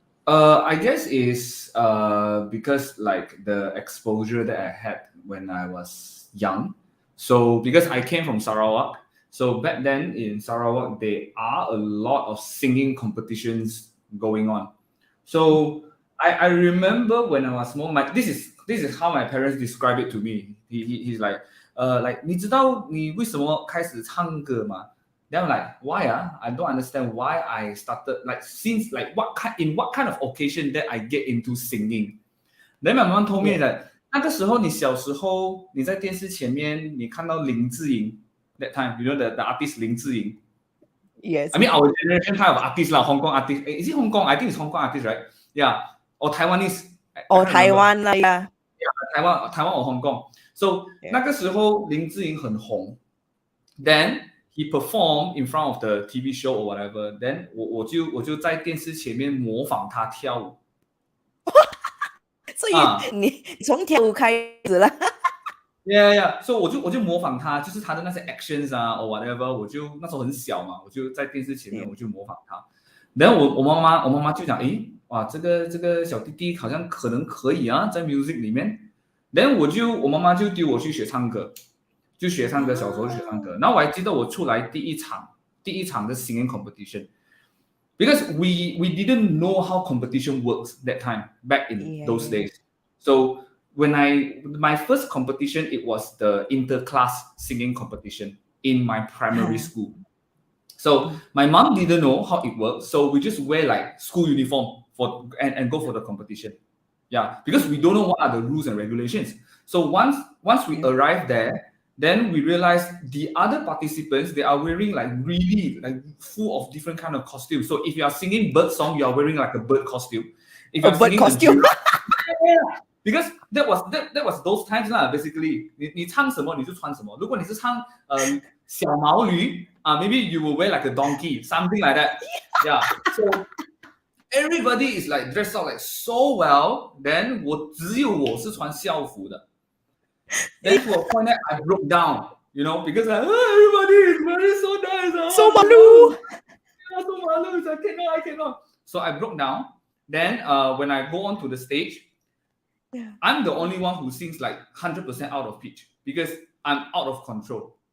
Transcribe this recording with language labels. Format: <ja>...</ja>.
<en>I guess is because like the exposure that I had when I was young. So because I came from Sarawak, so back then in Sarawak there are a lot of singing competitions going on. So I remember when I was small, this is how my parents describe it to me. He's like</en> <zh>你知道你为什么开始唱歌吗？</zh> <en>Then I'm like, why? I don't understand why I started like since like what kind of occasion that I get into singing. Then my mom told me Yeah.</en> <zh>that 那个时候你小时候你在电视前面你看到林志颖</zh> <en>that time, you know the artist</en> <zh>林志颖.</zh> <en>Yes, I mean yes. our generation kind of artist lah, Hong Kong artist. Is it Hong Kong? I think it's Hong Kong artist, right? Yeah. Or Taiwanese. I Or can't remember. Taiwan, lah, yeah. Yeah, Taiwan or Hong Kong. So Yeah.</en> <zh>那个时候林志颖很红.</zh> <en>Then he performed in front of the TV show or whatever.</en> <zh>Then 我就在电视前面模仿他跳舞</zh> <en>So you 啊。</en> <zh>你从跳舞开始了。</zh> <en>Yeah, yeah.</en> <zh>So 我就模仿他，就是他的那些 actions 啊，</zh> <en>or whatever，</en> <zh>我就那时候很小嘛，我就在电视前面</zh> <en>Yeah.</en> <zh>我就模仿他。然后我妈妈就讲，诶，哇，这个小弟弟好像可能可以啊，在 music 里面。然后我妈妈就丢我去学唱歌，就学唱歌，小时候学唱歌。 Ah, 然后我还记得我出来第一场的 singing competition。</zh> <en>Because we didn't know how competition works that time back in yeah, those yeah. days. So when my first competition, it was the interclass singing competition in my primary school. So mm, my mom didn't know how it works, so we just wear like school uniform and go for the competition. Yeah, because we don't know what are the rules and regulations. So once we yeah. arrive there, then we realize the other participants, they are wearing like really like full of different kind of costumes. So if you are singing bird song, you are wearing like a bird costume. If you A are bird singing the costume. giraffe, yeah, because that was those times lah. Basically,</en> <zh>你唱什么你就穿什么。如果你是唱小毛驴</zh> <en>maybe you will wear like a donkey, something like that. Yeah. So everybody is like dressed up like so well.</en> <zh>Then 只有我是穿校服的。</zh> <en>Then to a point that I broke down, because everybody is very so nice. So Oh,</en> <ms>malu.</ms> <en>so malu. I cannot. So I broke down. Then when I go on to the stage, Yeah. I'm the only one who sings like 100% out of pitch because I'm out of control.</en>